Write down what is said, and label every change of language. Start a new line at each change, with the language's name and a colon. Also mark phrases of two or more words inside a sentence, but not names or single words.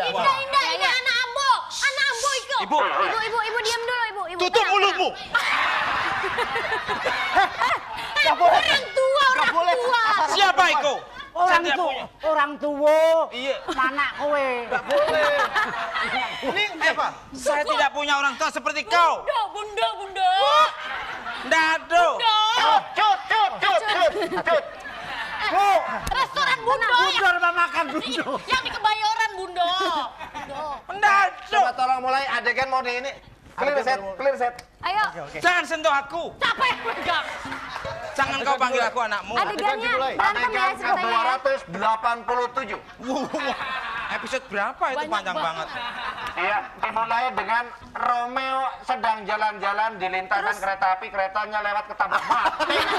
Indonesian: Indah, ini anak Ambo. Anak Ambo itu. Ibu diam dulu, Ibu. Tutup tenang, mulutmu. Orang tua. Siapa itu? Orang tua. Iya. Mana kowe? Ini apa? Saya tidak punya orang tua seperti kau. Bunda. Dado. Cut. Restoran Bundo. Bundo rumah makan Bundo. Yang di Kebayoran Bundo. Dado. Coba tolong mulai adegan mode ini.
English: Clear set.
Indonesian: Ayo. Jangan sentuh aku. Siapa yang pegang? Jangan kau panggil aku anakmu. Adegannya berantem ya Adegan ceritanya. ke-287. Episode berapa itu? Banyak Panjang banget. banget. Iya, dimulai dengan Romeo sedang jalan-jalan di lintasan kereta api, keretanya lewat ketabrak mati.